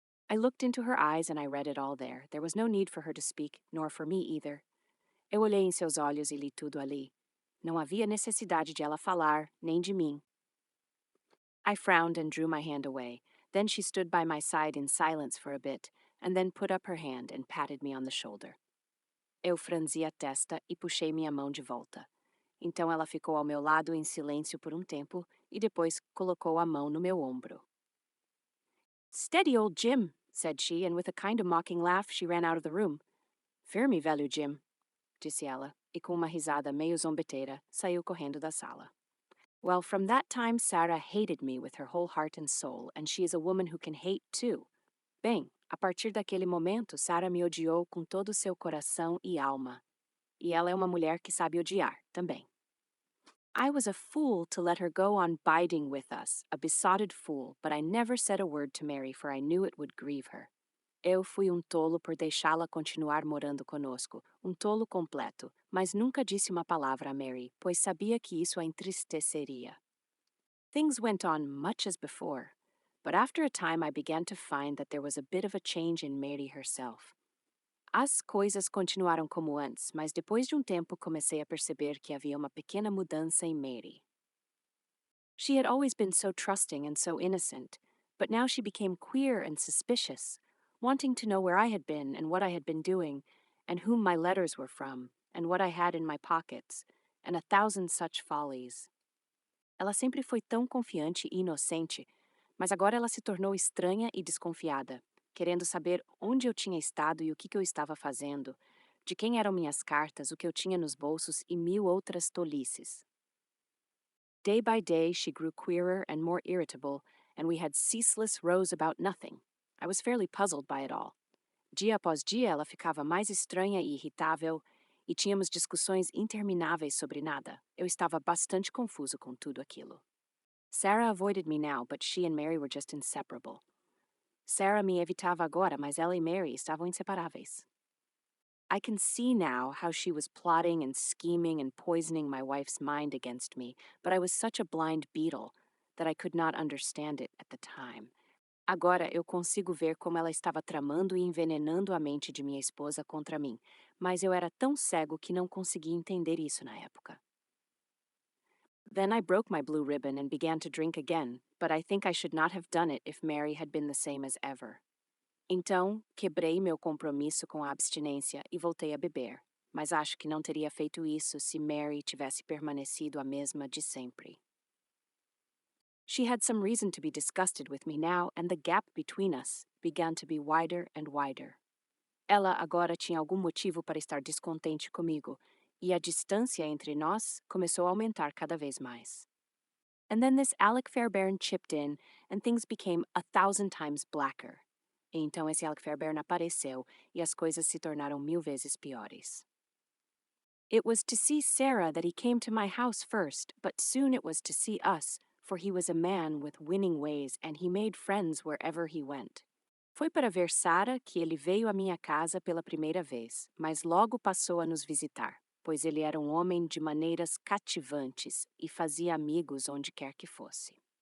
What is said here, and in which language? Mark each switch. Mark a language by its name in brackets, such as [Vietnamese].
[English] I looked into her eyes and I read it all there. There was no need for her to speak, nor for me either. [Portuguese] Eu olhei em seus olhos e li tudo ali. Não havia necessidade de ela falar, nem de mim. [English] I frowned and drew my hand away. Then she stood by my side in silence for a bit, and then put up her hand and patted me on the shoulder. [Portuguese] Eu franzi a testa e puxei minha mão de volta. Então ela ficou ao meu lado em silêncio por um tempo e depois colocou a mão no meu ombro. [English] Steady, old Jim, said she, and with a kind of mocking laugh she ran out of the room. [Portuguese] Firme, velho Jim, disse ela, e com uma risada meio zombeteira saiu correndo da sala. [English] Well, from that time Sarah hated me with her whole heart and soul, and she is a woman who can hate too. [Portuguese] Bem, a partir daquele momento, Sarah me odiou com todo o seu coração e alma. E ela é uma mulher que sabe odiar também. [English] I was a fool to let her go on biding with us, a besotted fool, but I never said a word to Mary, for I knew it would grieve her. [Portuguese] Eu fui tolo por deixá-la continuar morando conosco, tolo completo, mas nunca disse uma palavra a Mary, pois sabia que isso a entristeceria. [English] Things went on much as before, but after a time I began to find that there was a bit of a change in Mary herself. [Portuguese] As coisas continuaram como antes, mas depois de tempo comecei a perceber que havia uma pequena mudança em Mary. [English] She had always been so trusting and so innocent, but now she became queer and suspicious, wanting to know where I had been and what I had been doing, and whom my letters were from, and what I had in my pockets, and 1,000 such follies. [Portuguese] Ela sempre foi tão confiante e inocente, mas agora ela se tornou estranha e desconfiada, querendo saber onde eu tinha estado e o que eu estava fazendo, de quem eram minhas cartas, o que eu tinha nos bolsos e mil outras tolices. [English] Day by day she grew queerer and more irritable, and we had ceaseless rows about nothing. I was fairly puzzled by it all. [Portuguese] Dia após dia ela ficava mais estranha e irritável, e tínhamos discussões intermináveis sobre nada. Eu estava bastante confuso com tudo aquilo. [English] Sarah avoided me now, but she and Mary were just inseparable. [Portuguese] Sarah me evitava agora, mas ela e Mary estavam inseparáveis. [English] I can see now how she was plotting and scheming and poisoning my wife's mind against me, but I was such a blind beetle that I could not understand it at the time. [Portuguese] Agora eu consigo ver como ela estava tramando e envenenando a mente de minha esposa contra mim, mas eu era tão cego que não conseguia entender isso na época. [English] Then I broke my blue ribbon and began to drink again, but I think I should not have done it if Mary had been the same as ever. [Portuguese] Então, quebrei meu compromisso com a abstinência e voltei a beber, mas acho que não teria feito isso se Mary tivesse permanecido a mesma de sempre. [English] She had some reason to be disgusted with me now, and the gap between us began to be wider and wider. [Portuguese] Ela agora tinha algum motivo para estar descontente comigo, e a distância entre nós começou a aumentar cada vez mais. [English] And then this Alec Fairbairn chipped in, and things became 1,000 times blacker. [Portuguese] E então esse Alec Fairbairn apareceu, e as coisas se tornaram 1000 vezes piores. [English] It was to see Sarah that he came to my house first, but soon it was to see us, for he was a man with winning ways, and he made friends wherever he went. [Portuguese] Foi para ver Sarah que ele veio à minha casa pela primeira vez, mas logo passou a nos visitar, pois ele era um homem de maneiras cativantes e fazia amigos onde quer que fosse.